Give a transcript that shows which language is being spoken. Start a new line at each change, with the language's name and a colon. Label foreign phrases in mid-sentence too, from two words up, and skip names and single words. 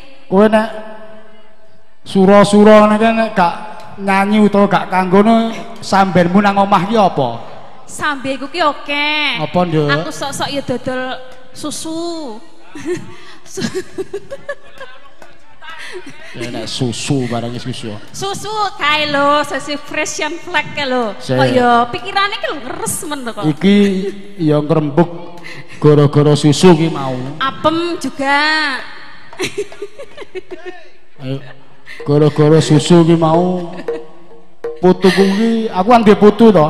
Javanese: Kowe nek sura-sura ngene nek gak nyanyi utawa gak kanggono sambenmu nang omah ki apa? Sambe iku ki oke. Apa, Nduk? Aku sok-sok ya dodol susu. Ya nek susu barang susu. Susu kae lho, susu
English: fresh and flag
Javanese: kae lho. Sik. Kok ya pikirane ki lho ngeres men to kok. Iki ya ngrembug gara-gara susu ki mau. Apem juga. Ayo. Gara-gara susu ki mau. Putuku ki aku kan duwe putu to.